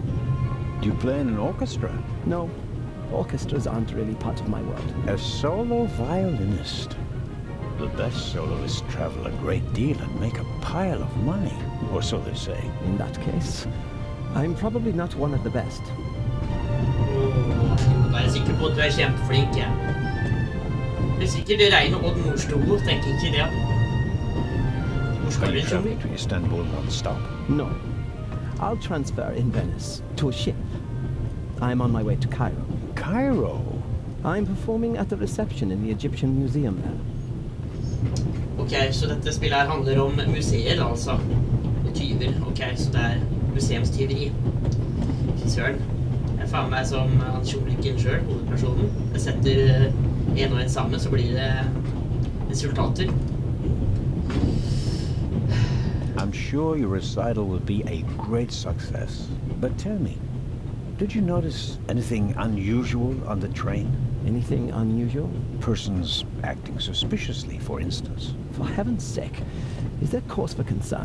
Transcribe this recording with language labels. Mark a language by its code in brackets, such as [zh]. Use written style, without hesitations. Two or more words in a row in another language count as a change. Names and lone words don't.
[en] Do you play in an orchestra? No, orchestras aren't really part of my world. A solo violinist. The best soloists travel a great deal and make a pile of money, or so they say. In that case, I'm probably not one of the best. [no] Da er jeg sikker på at du er kjempeflink, ja. Det er sikkert det regner Odd Nordstolo, tenker ikke det. Hvor skal [en] Are [no] vi [en] you [no] tro? [en] traveling to Istanbul non-stop? No. I'll transfer in Venice to a ship. I'm on my way to Cairo. Cairo? I'm performing at the reception in the Egyptian museum there. [no] Ok, så dette spillet her handler om museer, altså. Og tyver. Ok, så det er museumstyveri. Fy søren. Jeg faen meg som han Tjomlikken selv, hovedpersonen. Jeg setter en og en sammen, så blir det resultater. [en] I'm sure your recital will be a great success. But tell me, did you notice anything unusual on the train? Anything unusual? Persons acting suspiciously, for instance. For heaven's sake, is there cause for concern?